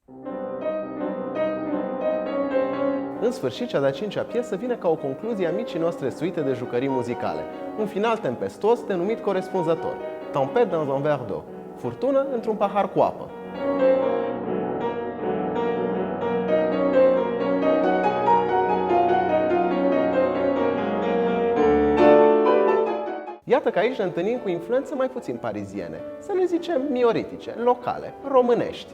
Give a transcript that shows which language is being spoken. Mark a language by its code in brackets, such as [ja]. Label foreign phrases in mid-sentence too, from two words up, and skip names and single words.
[ro] În sfârșit, cea de-a cincea piesă vine ca o concluzie a micii noastre suite de jucării muzicale. Un final tempestos denumit corespunzător: [fr] Tempête dans un verre d'eau, [ro] furtună într-un pahar cu apă. Iată că aici ne întâlnim cu influențe mai puțin pariziene, să le zicem mioritice, locale, românești.